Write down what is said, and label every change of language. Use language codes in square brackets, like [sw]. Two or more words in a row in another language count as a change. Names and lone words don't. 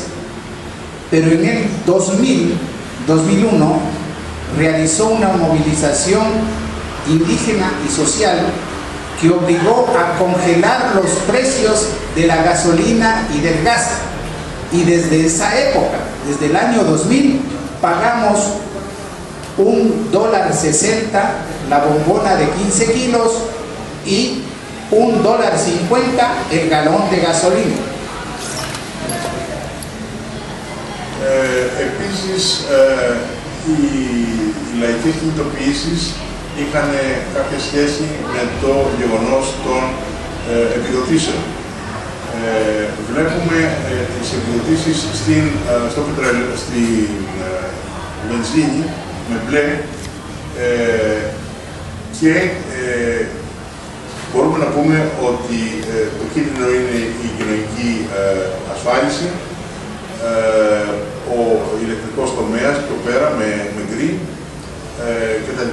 [es] Pero en el 2001 realizó una movilización indígena y social que obligó a congelar los precios de la gasolina y del gas. Y desde esa época, desde el año 2000, pagamos $1.60 la bombona de 15 kilos y $1.50 el galón de gasolina. [el] Επίσης, οι λαϊκές κινητοποιήσεις είχαν κάποια σχέση με το γεγονός των επιδοτήσεων. Βλέπουμε τις επιδοτήσεις στο πετρέλαιο, στη βενζίνη με μπλε και μπορούμε να πούμε ότι το κίτρινο είναι η κοινωνική ασφάλιση, ο ηλεκτρικός τομέας πιο πέρα με γκρι κτλ.